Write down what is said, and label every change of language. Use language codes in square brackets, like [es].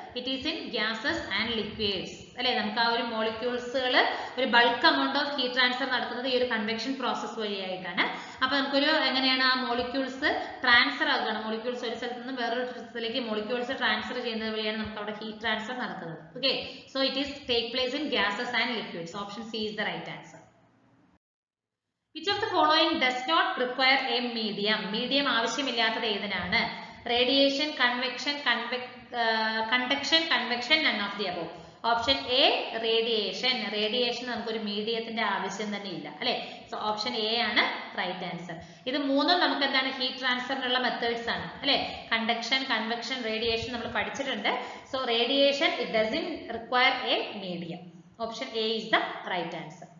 [en] it is in gases and liquids [ml] അല്ലെ. നമുക്ക് ആ ഒരു മോളിക്യൂൾസുകൾ, ഒരു bulk amount of heat transfer നടക്കുന്നത് ഈ ഒരു കൺവെക്ഷൻ പ്രോസസ് വഴിയായിട്ടാണ്. അപ്പൊ നമുക്കൊരു എങ്ങനെയാണ് ആ മോളിക്യൂൾസ് ട്രാൻസ്ഫർ ആകുകയാണ്. മോളിക്യൂൾസ് ഒരു സ്ഥലത്ത് നിന്ന് വേറൊരു സ്ഥലത്തേക്ക് മോളിക്യൂൾസ് ട്രാൻസ്ഫർ ചെയ്യുന്നത് വഴിയാണ് നമുക്ക് അവിടെ ഹീറ്റ് ട്രാൻസ്ഫർ നടക്കുന്നത്. [en] Okay, so it is take place in gases and liquids. Option C is the right answer. Which of the following does not require a medium? [ml] Medium ആവശ്യമില്ലാത്തത് ഏതിനാണ്? [en] Radiation, convection, conduction, convection, none of the above. Option A, radiation. [ml] Radiation നമുക്കൊരു മീഡിയത്തിന്റെ ആവശ്യം തന്നെ ഇല്ല അല്ലെ. So option A ആണ് right answer. ഇത് മൂന്നും നമുക്ക് എന്താണ് ഹീറ്റ് ട്രാൻസ്ഫറിനുള്ള മെത്തേഡ്സ് ആണ് അല്ലെ. കണ്ടക്ഷൻ, കൺവെക്ഷൻ, റേഡിയേഷൻ നമ്മൾ പഠിച്ചിട്ടുണ്ട്. [en] So radiation it doesn't require a medium. Option A is the right answer.